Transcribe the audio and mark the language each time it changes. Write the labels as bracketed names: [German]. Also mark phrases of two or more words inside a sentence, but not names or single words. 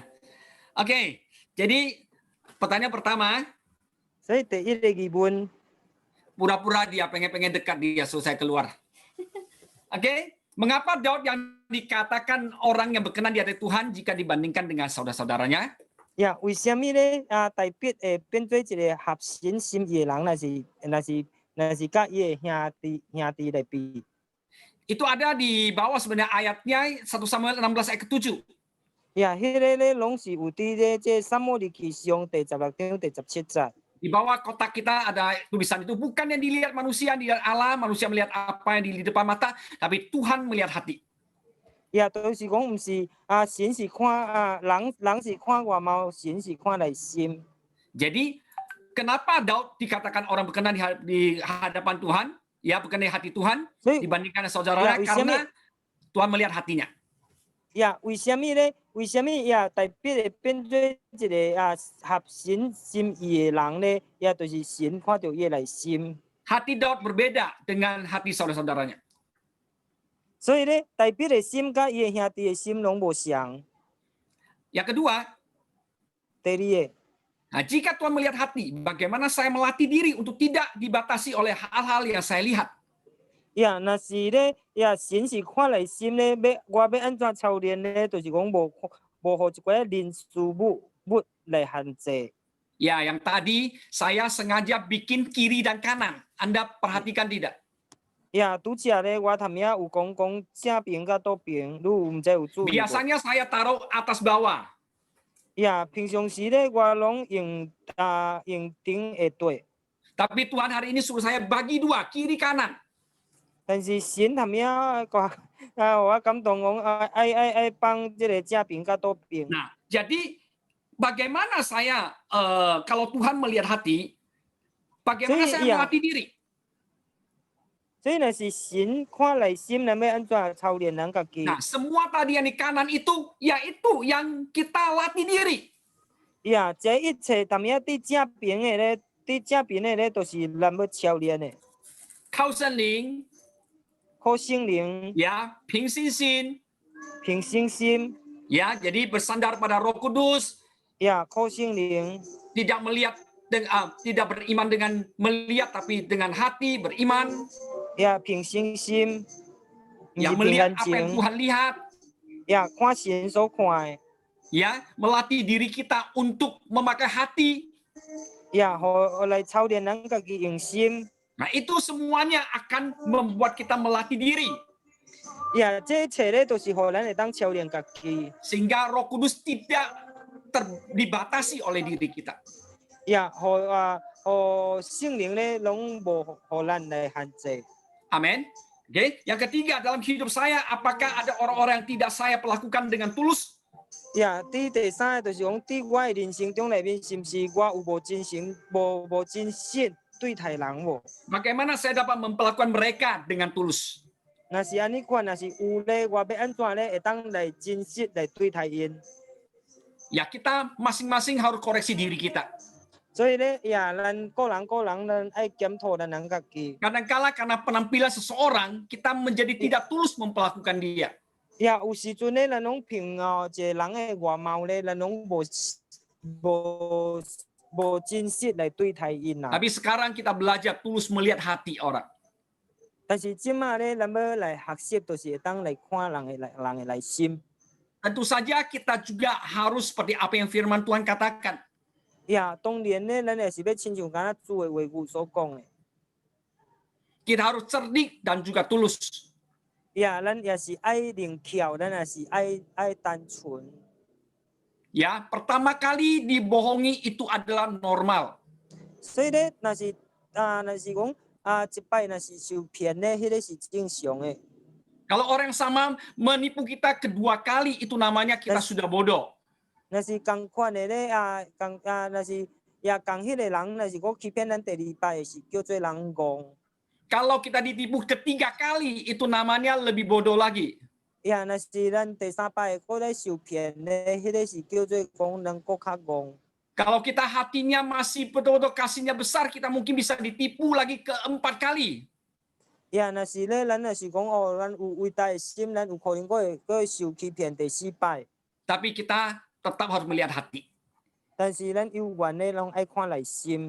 [Indonesian] Oke, jadi pertanyaan pertama. Saya tidak gibun. Pura-pura dia pengen dekat dia, so saya keluar. Oke, mengapa Daud yang dikatakan orang yang berkenan di hati Tuhan jika dibandingkan dengan saudara-saudaranya? [Min Nan Chinese] 呀，为什么咧？代表会变做一个合神心意的人，那是甲伊的兄弟来比。 [Indonesian] Itu ada di bawah sebenarnya ayatnya 1 Samuel 16 ayat ke-7. Ya, [Min Nan Chinese] 迄个咧拢是有伫咧这撒母耳记上第16章第17节。 [Indonesian] Di bawah kotak kita ada tulisan itu, bukan yang dilihat manusia, yang dilihat Allah, manusia melihat apa yang di depan mata, tapi Tuhan melihat hati. [Min Nan Chinese] 呀，就是讲，毋是神是看人是看外貌，神是看内心。 [Indonesian] Jadi, kenapa Daud dikatakan orang berkenan di hadapan Tuhan, ya berkenan di hati Tuhan, dibandingkan saudaranya, karena Tuhan melihat hatinya. [Min Nan Chinese] 呀，为什么咧？为什么呀？代表会变做一个合神心意的人咧？呀，就是神看到伊内心。 [Indonesian] Hati Daud berbeda dengan hati saudara-saudaranya. [Min Nan Chinese] 所以咧，代表的心甲伊的兄弟的心拢无相。 [Indonesian] Yang kedua, [Min Nan Chinese] 第二， [Indonesian] nah, jika Tuhan melihat hati, bagaimana saya melatih diri untuk tidak dibatasi oleh hal-hal yang saya lihat? [Min Nan Chinese] 呀，若是咧，呀，神是看内心咧，我要安怎操练咧？就是讲无互一寡人事物来限制。 [Indonesian] Ya, yang tadi saya sengaja bikin kiri dan kanan. Anda perhatikan tidak? [Min Nan Chinese] 呀，拄则咧，我头遐有讲正边甲倒边，你毋知有注意无？ [Indonesian] Biasanya saya taruh atas bawah. [Min Nan Chinese] 呀，平常时咧，我拢用顶下底。 [Indonesian] Tapi Tuhan hari ini suruh saya bagi dua, kiri kanan. [Min Nan Chinese] 但是神他们我感动讲爱帮这个正边甲倒边。 [Indonesian] Nah, jadi bagaimana saya kalau Tuhan melihat hati, bagaimana saya melatih diri? [Min Nan Chinese] 所以若是神看内心，咱要安怎操练咱家己？ [Indonesian] Nah, semua tadi yang di kanan itu, yaitu yang kita latih diri. [Min Nan Chinese] 呀，这一切他们伫正边的咧，伫正边的咧，都是咱要操练的。靠圣灵，靠圣灵， ya, 凭信心，凭信心， [Indonesian] ya, jadi bersandar pada Roh Kudus, [Min Nan Chinese] 呀，靠圣灵， [Indonesian] tidak melihat tidak beriman dengan melihat tapi dengan hati beriman, [Min Nan Chinese] 呀，凭信心， [Indonesian] ya, melihat apa yang Tuhan lihat, [Min Nan Chinese] 呀，看神所看的， [Indonesian] ya, melatih diri kita untuk memakai hati, [Min Nan Chinese] 呀，互来操练咱家己用心。 [Indonesian] Nah, itu semuanya akan membuat kita melatih diri. Ya, [Min Nan Chinese] 这一切咧都是互咱会当操练家己。 [Indonesian] Sehingga Roh Kudus tidak dibatasi oleh diri kita. Ya, [Min Nan Chinese] 互圣灵咧拢无互咱来限制。 [Indonesian] Amin. Oke, yang ketiga dalam hidup saya, apakah ada orang-orang yang tidak saya perlakukan dengan tulus? [Min Nan Chinese] 呀，第三个就是讲，伫我的人生中内面，是毋是我有无真心、无真实对待人无？ [Indonesian] Bagaimana saya dapat memperlakukan mereka dengan tulus? [Min Nan Chinese] 若是安尼款，若是有咧，我要安怎咧会当来真实来对待因？ [Indonesian] Ya, kita masing-masing harus koreksi diri kita. [Min Nan Chinese] 所以咧，呀，咱个人咱爱检讨咱家己。 [Indonesian] Kadang-kala karena penampilan seseorang, kita menjadi tidak tulus memperlakukan dia. [Min Nan Chinese] 呀，有时阵咧，咱拢凭一个人的外貌咧，咱拢无真实来对待因啦。 [Indonesian] Tapi sekarang kita belajar tulus melihat hati orang. [Min Nan Chinese] 但是即马咧，咱要来学习，就是会当来看人的内心。 [Indonesian] Tentu saja kita juga harus seperti apa yang firman Tuhan katakan. [Min Nan Chinese] 呀，当然咧，咱也是要亲像敢若主的话语所讲的。 [Indonesian] Kita harus cerdik dan juga tulus. [Min Nan Chinese] 呀，咱也是爱灵巧，咱也是爱单纯。 [Indonesian] Ya, pertama kali dibohongi itu adalah normal. [Min Nan Chinese] 所以咧，若是讲一摆若是受骗咧，迄个是正常的。 [Indonesian] Kalau orang sama menipu kita kedua kali, itu namanya kita sudah bodoh. [Min Nan Chinese] 若是共款的咧若是共迄个人，若是讲欺骗咱第二摆，是叫做人戆。 [Indonesian] Kalau kita ditipu ketiga kali, itu namanya lebih bodoh lagi. [Min Nan Chinese] 呀，若是咱第三摆搁咧受骗咧，迄个是叫做讲人搁较戆。 [Indonesian] Kalau kita hatinya masih betul-betul kasihnya besar, kita mungkin bisa ditipu lagi keempat kali. [Min Nan Chinese] 呀，若是咧，咱若是讲咱有伟大的心，咱有可能搁会受欺骗第四摆。 [Indonesian] Tapi kita tetap harus melihat hati. [Min Nan Chinese] 但是咱有缘咧，拢爱看内心。